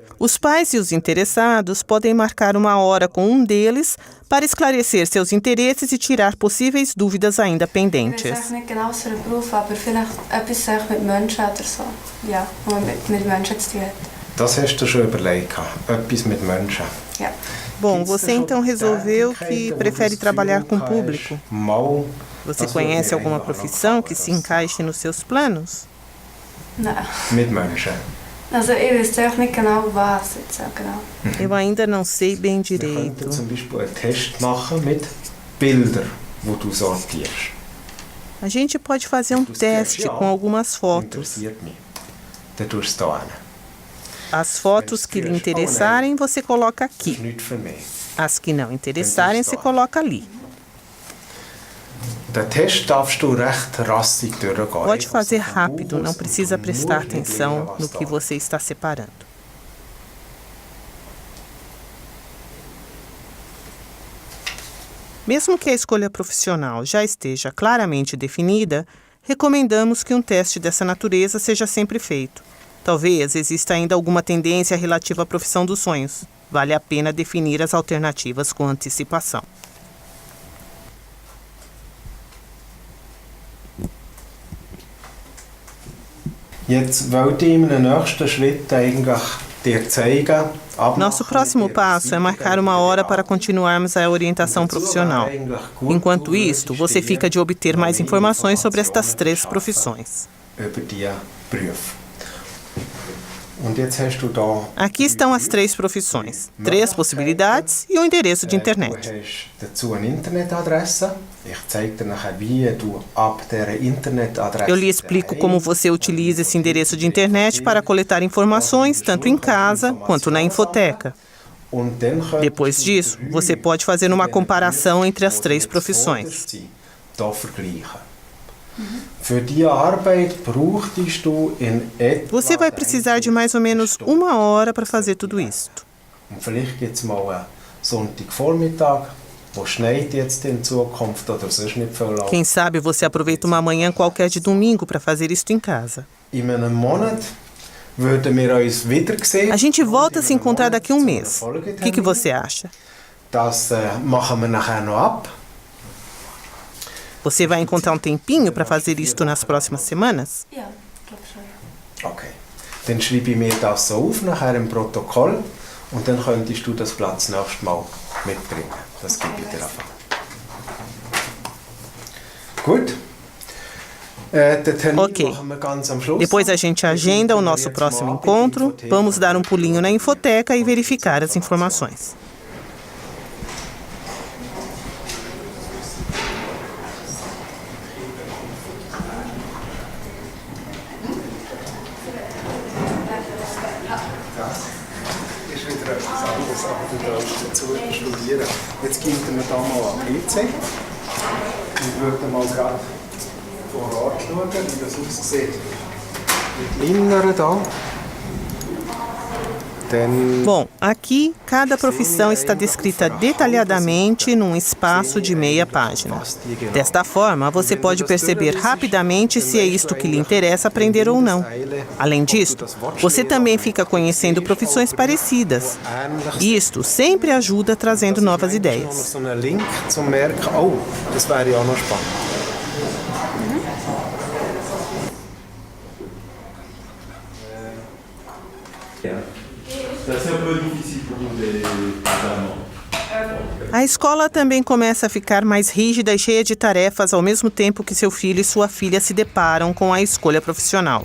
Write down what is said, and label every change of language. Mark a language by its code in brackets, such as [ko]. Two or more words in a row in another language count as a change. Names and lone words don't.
[pt] Os pais e os interessados podem marcar uma hora com um deles para esclarecer seus interesses e tirar possíveis dúvidas ainda pendentes. [de] Ich weiß nicht genau, was für ein Beruf, aber vielleicht etwas mit Menschen oder so. Ja, wo man mit Menschen zu tun hat. Das hast du schon überlegt, etwas mit Menschen. Ja. [pt] Bom, você então resolveu que prefere trabalhar com o público. Você conhece alguma profissão que se encaixe nos seus planos? Não. [de] Mit Menschen. Also ich weiß echt nicht genau was jetzt genau. [pt] Eu ainda não sei bem [de] Wir [pt] direito. [de] könnten zum Beispiel einen Test machen mit Bildern, die du sortierst. [pt] A gente pode fazer um teste com algumas fotos. [de] Interessiert mich. Dann tust du es hier hin. [pt] As fotos que lhe interessarem, você coloca [de] Das ist [pt] aqui. [de] nichts für mich. [pt] As que não interessarem, você coloca ali. [de] Den Test darfst du recht rassig durchgehen. [pt] Pode fazer rápido, não precisa prestar atenção no que você está separando. Mesmo que a escolha profissional já esteja claramente definida, recomendamos que um teste dessa natureza seja sempre feito. Talvez exista ainda alguma tendência relativa à profissão dos sonhos. Vale a pena definir as alternativas com antecipação. [de] Jetzt wollte ich in einem nächsten Schritt eigentlich dir zeigen. [pt] Nosso próximo passo é marcar uma hora para continuarmos a orientação profissional. Enquanto isto, você fica de obter mais informações sobre estas 3 profissões. [de] Über die Berufe. Und jetzt hast du da [pt] Aqui estão as 3 profissões, 3 possibilidades e um endereço de [de] Du [pt] internet. [de] hast dazu eine Internetadresse. Ich zeige dir nachher, wie du ab dieser Internetadresse [pt] Eu lhe explico como você utiliza esse endereço de internet para coletar informações tanto em casa quanto na infoteca. [de] Und dann könntest [pt] Depois [de] du [pt] disso, [de] drei [pt] você pode fazer uma comparação entre as 3 [de] die [pt] profissões. [de] hier vergleichen. Für diese Arbeit brauchtest du in etwa [pt] Você vai precisar de mais ou menos 1 hora para fazer tudo isto. [de] Und vielleicht gibt es mal einen Sonntagvormittag, wo schneit jetzt in Zukunft oder sonst nicht viel lang. [pt] Quem sabe você aproveita uma manhã qualquer de domingo para fazer isto em casa. [de] In einem Monat würden wir uns wiedersehen. [pt] A gente volta a se encontrar daqui a um mês. O que você acha? [de] Das machen wir nachher noch ab. [pt] Você vai encontrar um tempinho para fazer isto nas próximas semanas? [de] Ja, ich glaube schon, ja. Okay. Dann schreibe ich mir das so auf, nachher im Protokoll. Und dann könntest du das Blatt das nächste Mal mitbringen. Das gebe ich dir einfach. Gut. Den Termin Ok. machen wir ganz am Schluss. [pt] Depois a gente agenda o nosso próximo encontro, vamos dar um pulinho na infoteca e verificar as informações. [de] Ist wieder etwas anderes, aber du darfst dazu studieren. Jetzt gehen wir da mal am PC und würden mal gerade vor Ort schauen, wie das aussieht. Mit Linnern da. Dann [pt] Bom, aqui cada profissão está descrita detalhadamente num espaço de meia página. Desta forma, você pode perceber rapidamente se é isto que lhe interessa aprender ou não. Além disto, você também fica conhecendo profissões parecidas. Isto sempre ajuda trazendo novas ideias. [de] so einen Link zum Merken. Oh, das wäre ja auch noch spannend. [pt] A escola também começa a ficar mais rígida e cheia de tarefas ao mesmo tempo que seu filho e sua filha se deparam com a escolha profissional.